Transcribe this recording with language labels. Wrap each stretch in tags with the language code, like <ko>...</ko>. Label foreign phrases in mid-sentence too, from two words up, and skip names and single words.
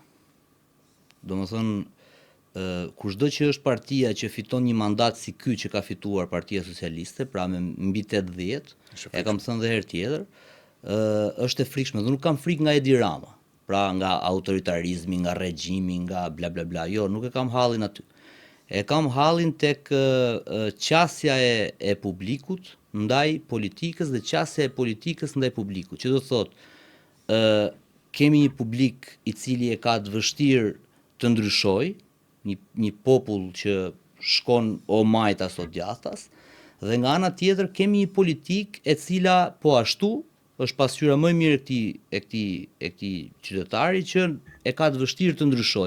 <sq>Domethënë, kushdo që është partia që fiton një mandat si ky që ka fituar Partia Socialiste, pra me mbi 80, e kam thënë edhe herë tjetër, është e frikshme, dhe nuk kam frikë nga Edi Rama, pra nga autoritarizmi, nga regjimi, nga bla bla bla. Jo, nuk e kam hallin aty. E kam hallin tek qasja e publikut ndaj politikës dhe qasja e politikës ndaj publikut. Që do thotë, kemi një publik i cili e ka të vështirë të ndryshojë, një popull që shkon o majtas o djathtas, dhe nga ana tjetër kemi një politik e cila po ashtu është pasqyra më e mirë e këtij qytetari që e ka të vështirë të ndryshojë.</sq>